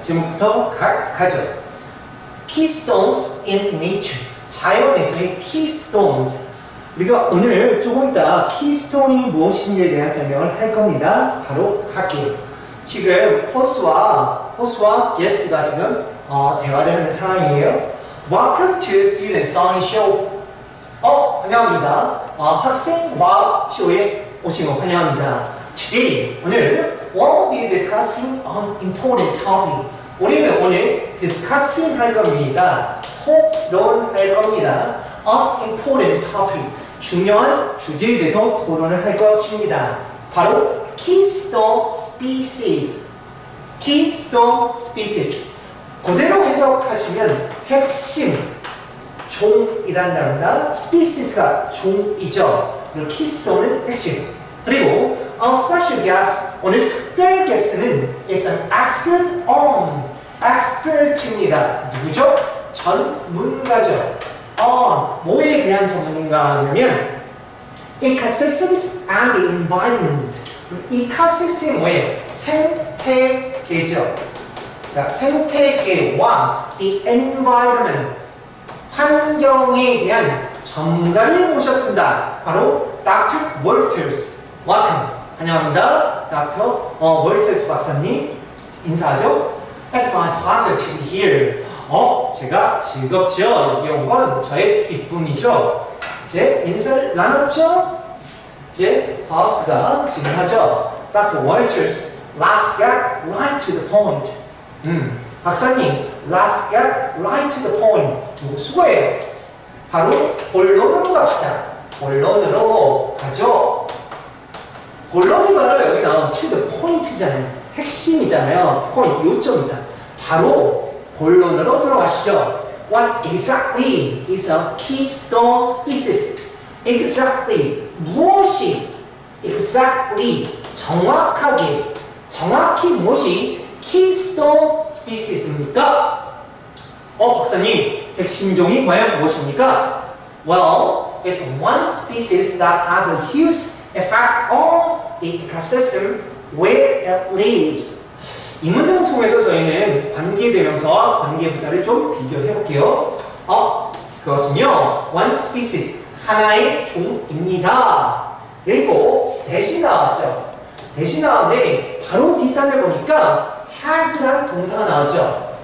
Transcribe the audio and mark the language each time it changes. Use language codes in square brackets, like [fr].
[ko] 제목부터 가죠. [en] Keystones in nature. [ko] 자연에서의 Keystones. 우리가 오늘 조금 이따 Keystone이 무엇인지에 대한 설명을 할 겁니다. 바로 갈게요. 지금 호스와 게스트가 지금 대화를 하는 상황이에요. [en] Welcome to Student Song Show. [ko] 환영합니다. 학생 과학 쇼에 오신 거 환영합니다. [en] Today, [ko] 오늘 [en] we'll be discussing on important topic. [ko] 우리는 오늘 discussing 할 겁니다. 토론할 겁니다. [en] On important topic. [ko] 중요한 주제에 대해서 토론을 할 것입니다. 바로 Keystone Species. [en] Keystone Species. [ko] 그대로 해석하시면 핵심 종이란 단어입니다. Species가 종이죠. 그리고 Keystone은 핵심. 그리고 [en] our special guest, [ko] 오늘 특별 게스트는 [en] is an expert on. [ko] expert입니다. 누구죠? 전문가죠. 뭐에 대한 전문가 하냐면 [en] ecosystems and the environment. [ko] ecosystem 뭐예요? 생태계죠. 그러니까 생태계와 the environment, 환경에 대한 전문가를 모셨습니다. 바로 Dr. Walters. Welcome. 환영합니다. Dr. Walters 박사님 인사하죠? [en] It's my pleasure to be here. [ko] 제가 즐겁죠. 여기 온 건 저의 기쁨이죠. 이제 인사를 나눴죠? 이제 호스트가 진행하죠. [en] Dr. Walters, let's get right to the point. [ko] 박사님, [en] let's get right to the point. [ko] 수고해요. 바로 본론으로 갑시다. 본론으로 가죠. 본론이 바로 여기 나온 to the point잖아요. 핵심이잖아요. point, 요점이다. 바로 본론으로 들어가시죠. [en] What exactly is a keystone species? [ko] Exactly, 무엇이 exactly, 정확히 무엇이 keystone species입니까? 박사님, 핵심종이 과연 무엇입니까? [en] Well, it's one species that has a huge effect on the ecosystem where it lives. [ko] 이 문장을 통해서 저희는 관계대명사와 관계부사를 좀 비교해 볼게요. 그것은요, one species, 하나의 종입니다. 그리고 대신 나왔죠. 대신 나왔는데 바로 뒷단에 보니까 has라는 동사가 나왔죠.